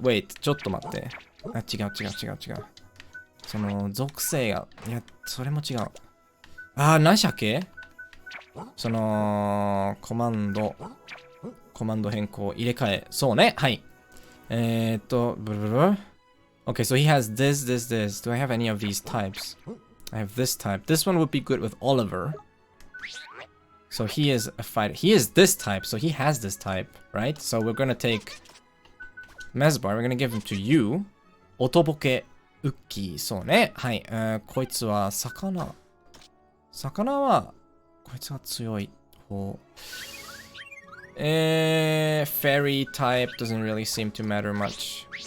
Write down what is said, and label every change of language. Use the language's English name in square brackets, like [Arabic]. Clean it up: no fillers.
[English] Wait, [Japanese] ちょっと待って。違う。その属性が、いや、それも違う。何でしたっけ？そのコマンド変更入れ替え。そうね。はい。 [English] Okay, so he has this. Do I have any of these types? I have this type. This one would be good with Oliver. So he is a fighter. He is this type, so he has this type, right? So we're gonna take Mesbar. We're gonna give him to you. [Japanese] おとぼけウッキー。そうね。はい。こいつは魚はこいつが強い方。 [English] Fairy type doesn't really seem to matter much.